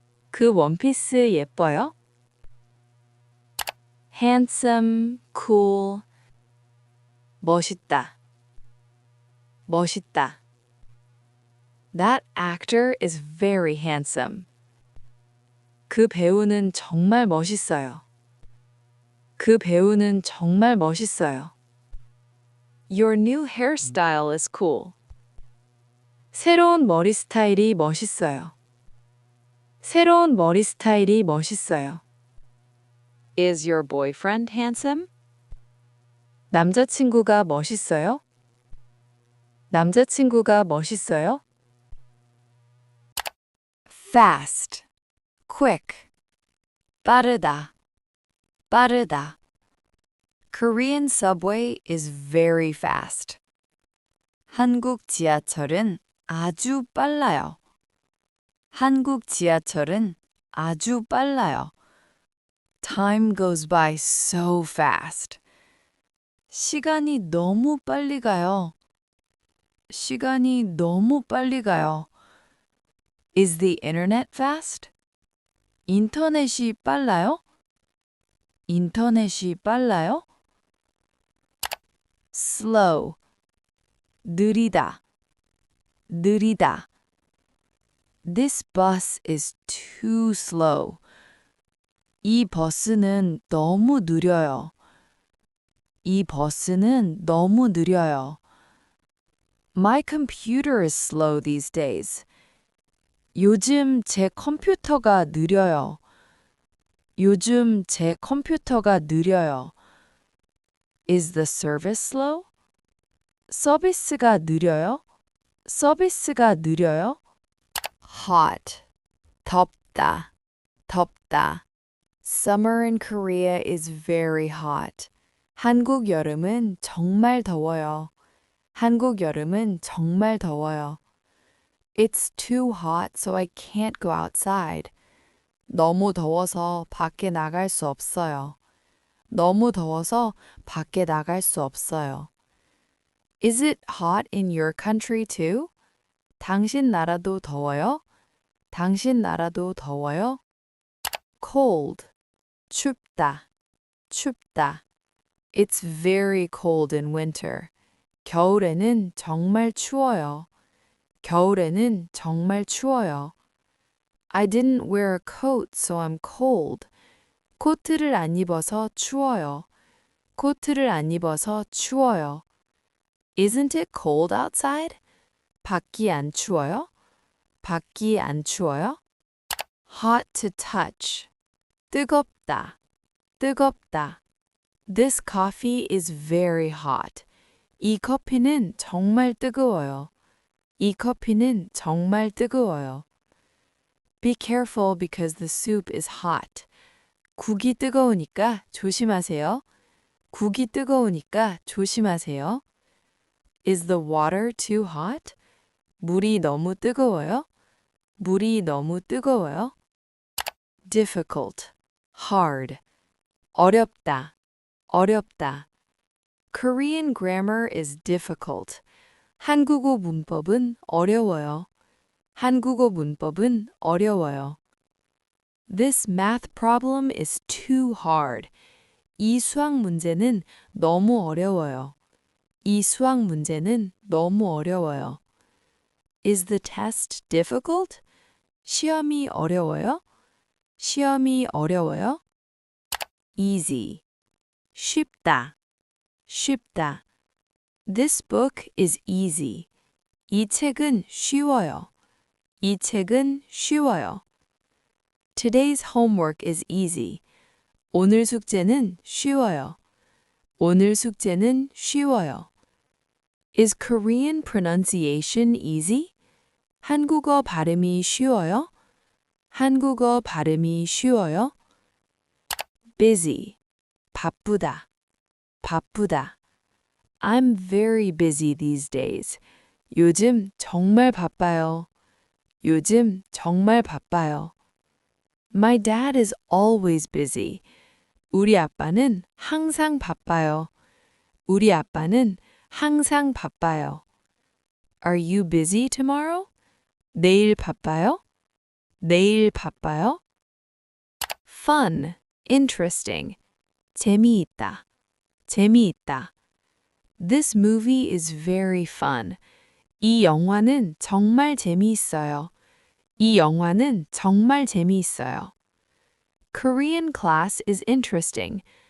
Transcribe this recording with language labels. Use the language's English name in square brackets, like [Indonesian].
[Korean] 그 원피스 예뻐요? [English] handsome, cool, 멋있다. [Korean] 멋있다. [English] That actor is very handsome. [Korean] 그 배우는 정말 멋있어요. 그 배우는 정말 멋있어요. [English] Your new hairstyle is cool. [Korean] 새로운 머리 스타일이 멋있어요. 새로운 머리 스타일이 멋있어요. [English] Is your boyfriend handsome? [Korean] 남자친구가 멋있어요? 남자친구가 멋있어요? [English] fast, quick, 빠르다, 빠르다. Korean subway is very fast. [Korean] 한국 지하철은 아주 빨라요. 한국 지하철은 아주 빨라요. [English] Time goes by so fast. [Korean] 시간이 너무 빨리 가요. 시간이 너무 빨리 가요. [English] Is the internet fast? [Korean] 인터넷이 빨라요? 인터넷이 빨라요? slow, 느리다, 느리다. [English] This bus is too slow. [Korean] 이 버스는 너무 느려요. 이 버스는 너무 느려요. [English] My computer is slow these days. [Korean] 요즘 제 컴퓨터가 느려요. 요즘 제 컴퓨터가 느려요. [English] Is the service slow? [Korean] 서비스가 느려요? 서비스가 느려요? hot, 덥다, 덥다. [English] Summer in Korea is very hot. [Korean] 한국 여름은 정말 더워요. 한국 여름은 정말 더워요. [English] It's too hot, so I can't go outside. [Korean] 너무 더워서 밖에 나갈 수 없어요. 너무 더워서 밖에 나갈 수 없어요. [English] Is it hot in your country too? [Korean] 당신 나라도 더워요? 당신 나라도 더워요? cold, 춥다, 춥다. [English] It's very cold in winter. [Korean] 겨울에는 정말 추워요. 겨울에는 정말 추워요. [English] I didn't wear a coat, so I'm cold. [Korean] 코트를 안 입어서 추워요. 코트를 안 입어서 추워요. [English] Isn't it cold outside? [Korean] 밖이 안 추워요? 밖이 안 추워요? [English] hot to touch. 뜨겁다, 뜨겁다. This coffee is very hot. [Korean] 이 커피는 정말 뜨거워요. 이 커피는 정말 뜨거워요. [English] Be careful because the soup is hot. [Korean] 국이 뜨거우니까 조심하세요. 국이 뜨거우니까 조심하세요. [English] Is the water too hot? [Korean] 물이 너무 뜨거워요? 물이 너무 뜨거워요? difficult, hard. 어렵다, 어렵다. [English] Korean grammar is difficult. [Korean] 한국어 문법은 어려워요. 한국어 문법은 어려워요. [English] This math problem is too hard. [Korean] 이 수학 문제는 너무 어려워요. 이 수학 문제는 너무 어려워요. [English] Is the test difficult? [Korean] 시험이 어려워요? 시험이 어려워요? easy, 쉽다, 쉽다. [English] This book is easy. [Korean] 이 책은 쉬워요. 이 책은 쉬워요. [English] Today's homework is easy. [Korean] 오늘 숙제는 쉬워요. 오늘 숙제는 쉬워요. [English] Is Korean pronunciation easy? [Korean] 한국어 발음이 쉬워요? 한국어 발음이 쉬워요? busy. 바쁘다. 바쁘다. [English] I'm very busy these days. [Korean] 요즘 정말 바빠요. 요즘 정말 바빠요. [English] My dad is always busy. [Korean] 우리 아빠는 항상 바빠요. 우리 아빠는 항상 바빠요. [English] Are you busy tomorrow? [Korean] 내일 바빠요? 내일 바빠요? [English] Fun, interesting. [Korean] 재미있다. 재미있다. [English] This movie is very fun. [Korean] 이 영화는 정말 재미있어요. 이 영화는 정말 재미있어요. [English] Korean class is interesting.